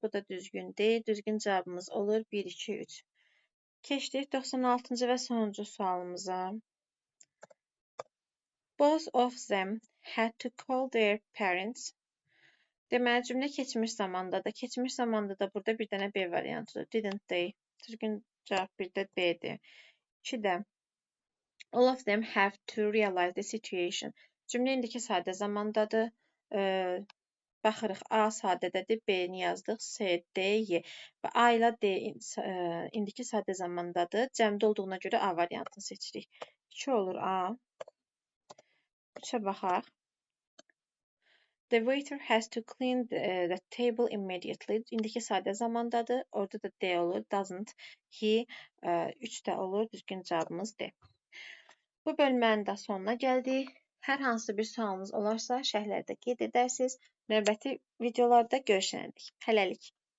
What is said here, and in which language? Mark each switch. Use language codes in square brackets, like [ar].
[az] Bu da düzgün deyil. Düzgün cavabımız olur 1, 2, 3. Keçdik 96-cı və sonuncu sualımıza. [en] Both of them had to call their parents. [az] Deməli, cümlə keçmiş zamandadır. Keçmiş zamanda da burada bir dənə B variantıdır. [en] Didn't they? [az] Düzgün cavab bir də B'dir. 2-də. [en] All of them have to realize the situation. [az] Cümlə indiki sadə zamandadır. Baxırıq, A sadədədir, B-ni yazdıq, C, D, Y. Və A ilə D indiki sadə zamandadır. Cəmdə olduğuna görə A variantını seçirik. 2 olur A. 3'ə baxaq. [en] The waiter has to clean the table immediately. [az] İndiki sadə zamandadır. Orada da D olur. [en] Doesn't he? [az] 3 də olur. Düzgün cavabımız D. Bu bölmənin də sonuna gəldik. Hər hansı bir sualınız olarsa şərhlərdə qeyd edərsiniz. Növbəti videolarda görüşənədək. Hələlik.